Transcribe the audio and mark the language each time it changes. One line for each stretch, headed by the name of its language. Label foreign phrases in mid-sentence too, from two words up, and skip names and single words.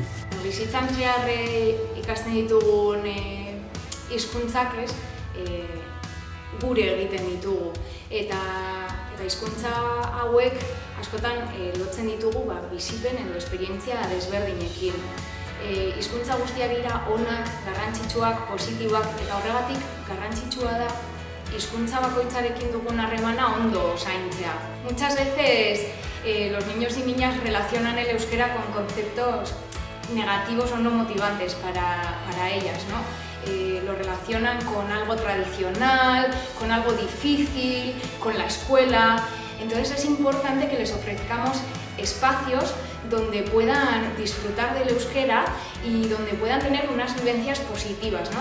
Basque: Bizitzan zehar ikasten ditugun hizkuntzak gure egiten ditugu eta hizkuntza hauek askotan lotzen ditugu bizipen edo esperientzia desberdinekin. Hizkuntza guztiak dira onak, garrantzitsuak, positiboak eta horregatik garrantzitsua da hizkuntza bakoitzarekin dugun harremana ondo zaintzea.
Spanish: Muchas veces los niños y niñas relacionan el euskera con conceptos negativos o no motivantes para ellas, ¿no? Lo relacionan con algo tradicional, con algo difícil, con la escuela. Entonces es importante que les ofrezcamos espacios donde puedan disfrutar del euskera y donde puedan tener unas vivencias positivas, ¿no?